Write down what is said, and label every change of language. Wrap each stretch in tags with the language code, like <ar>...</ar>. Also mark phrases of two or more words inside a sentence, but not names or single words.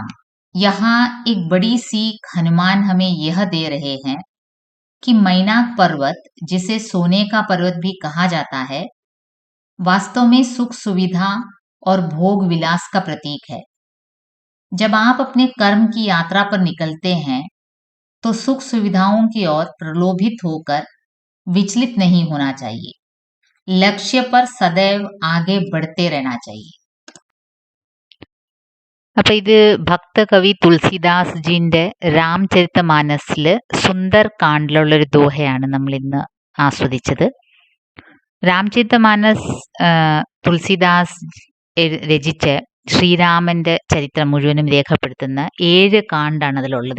<hi>यहाँ एक बड़ी सीख हनुमान हमें यह दे रहे हैं कि मैनाक पर्वत, जिसे सोने का पर्वत भी कहा जाता है, वास्तव में सुख सुविधा और भोग विलास का प्रतीक है। जब आप अपने कर्म की यात्रा पर निकलते हैं तो सुख सुविधाओं की ओर प्रलोभित होकर विचलित नहीं होना चाहिए। लक्ष्य पर सदैव आगे बढ़ते रहना चाहिए।</hi> <ml>അപ്പൊ ഇത് ഭക്തകവി തുളസിദാസ് ജിന്റെ രാംചരിതമാനസില് സുന്ദർ കാണ്ടിലുള്ള ഒരു ദോഹയാണ് നമ്മൾ ഇന്ന് ആസ്വദിച്ചത്. രാംചരിതമാനസ് തുളസിദാസ് രചിച്ച ശ്രീരാമന്റെ ചരിത്രം മുഴുവനും രേഖപ്പെടുത്തുന്ന 7 കാണ്ടാണ് അതിലുള്ളത്.</ml>